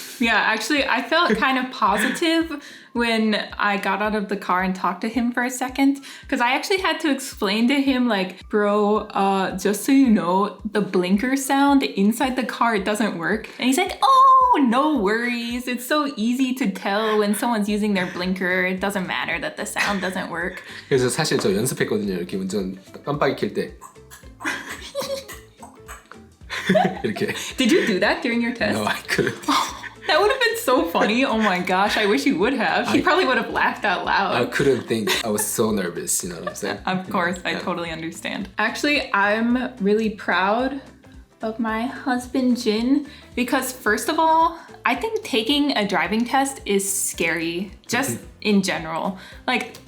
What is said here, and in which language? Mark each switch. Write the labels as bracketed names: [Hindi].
[English] Yeah, actually, I felt kind of positive when I got out of the car and talked to him for a second. Because I actually had to explain to him, like, bro, just so you know, the blinker sound inside the car, it doesn't work. And he's like, oh, no worries. It's so easy to tell when someone's using their blinker. It doesn't matter that the sound doesn't work. [Korean] 그래서 사실 저 연습했거든요. 이렇게 운전 깜빡이 킬 때. 이렇게. [English] Did you do that during your test? No, I couldn't. That would have been so funny. Oh my gosh, I wish you would have. He probably would have laughed out loud. I couldn't think. I was so nervous, you know what I'm saying? Of course, I totally understand. Actually, I'm really proud of my husband, Jin, because first of all, I think taking a driving test is scary, just in general. Like,